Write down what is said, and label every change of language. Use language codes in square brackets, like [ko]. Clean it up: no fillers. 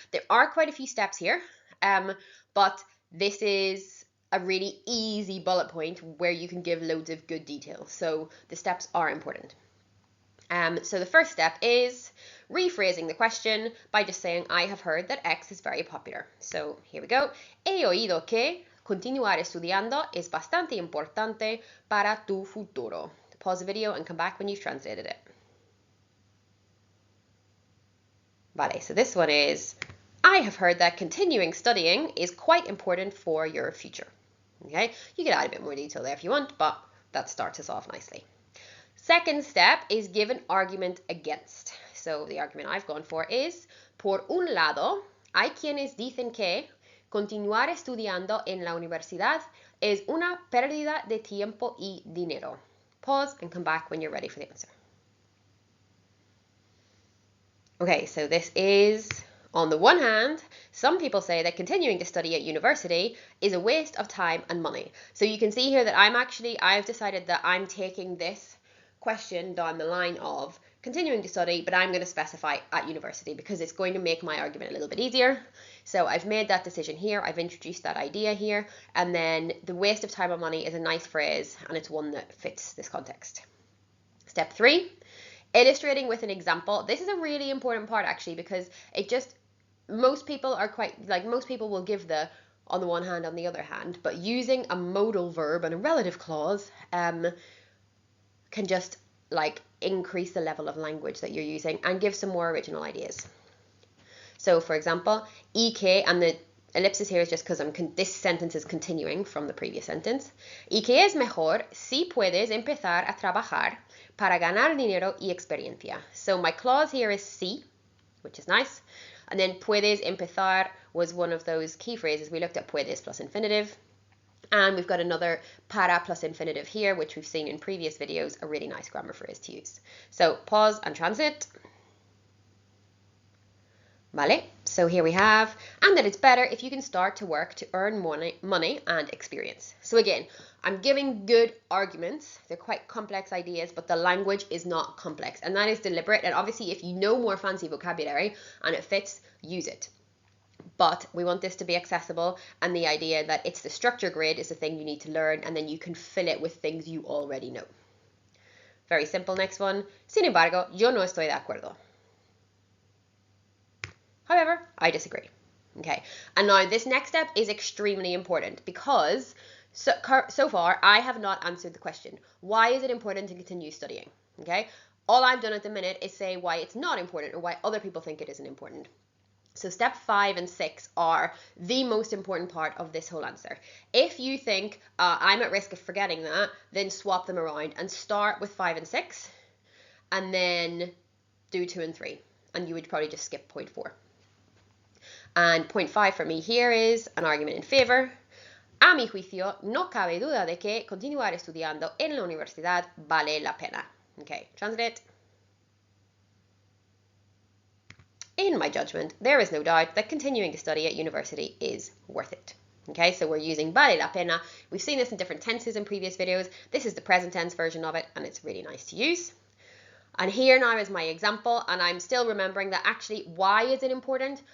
[en] There are quite a few steps here, but this is a really easy bullet point where you can give loads of good detail. So the steps are important. So the first step is rephrasing the question by just saying, I have heard that X is very popular. So here we go. [es] He oído que continuar estudiando es bastante importante para tu futuro. [en] Pause the video and come back when you've translated it. Vale, so this one is, I have heard that continuing studying is quite important for your future. Okay, you can add a bit more detail there if you want, but that starts us off nicely. Second step is give an argument against. So the argument I've gone for is, [es] por un lado, hay quienes dicen que continuar estudiando en la universidad es una pérdida de tiempo y dinero. [en] Pause and come back when you're ready for the answer. Okay, so this is, on the one hand, some people say that continuing to study at university is a waste of time and money. So you can see here that I've decided that I'm taking this question down the line of continuing to study, but I'm going to specify at university because it's going to make my argument a little bit easier. So I've made that decision here. I've introduced that idea here. And then the waste of time and money is a nice phrase, and it's one that fits this context. Step 3. Illustrating with an example. This is a really important part actually because most people will give the on the one hand, on the other hand, but using a modal verb and a relative clause can just increase the level of language that you're using and give some more original ideas. So for example, [es] y que, [en] and the ellipsis here is just because this sentence is continuing from the previous sentence. [es] Y que es mejor si puedes empezar a trabajar para ganar dinero y experiencia. [en] So my clause here is si, which is nice. And then [es] puedes empezar [en] was one of those key phrases. We looked at puedes plus infinitive. And we've got another para plus infinitive here, which we've seen in previous videos, a really nice grammar phrase to use. So pause and translate. Vale, so here we have, and that it's better if you can start to work to earn money and experience. So again, I'm giving good arguments. They're quite complex ideas, but the language is not complex, and that is deliberate. And obviously, if you know more fancy vocabulary and it fits, use it. But we want this to be accessible, and the idea that it's the structure grid is the thing you need to learn, and then you can fill it with things you already know. Very simple, next one. [es] Sin embargo, yo no estoy de acuerdo. [en] However, I disagree. Okay, and now this next step is extremely important because so far I have not answered the question. Why is it important to continue studying? Okay, all I've done at the minute is say why it's not important or why other people think it isn't important. So step 5 and 6 are the most important part of this whole answer. If you think I'm at risk of forgetting that, then swap them around and start with 5 and 6 and then do 2 and 3. And you would probably just skip point 4. And point 5 for me here is an argument in favor. [es] A mi juicio, no cabe duda de que continuar estudiando en la universidad vale la pena. [en] Okay, translate. In my judgment, there is no doubt that continuing to study at university is worth it. Okay, so we're using [es] vale la pena. [en] We've seen this in different tenses in previous videos. This is the present tense version of it, and it's really nice to use. And here now is my example, and I'm still remembering that actually, why is it important?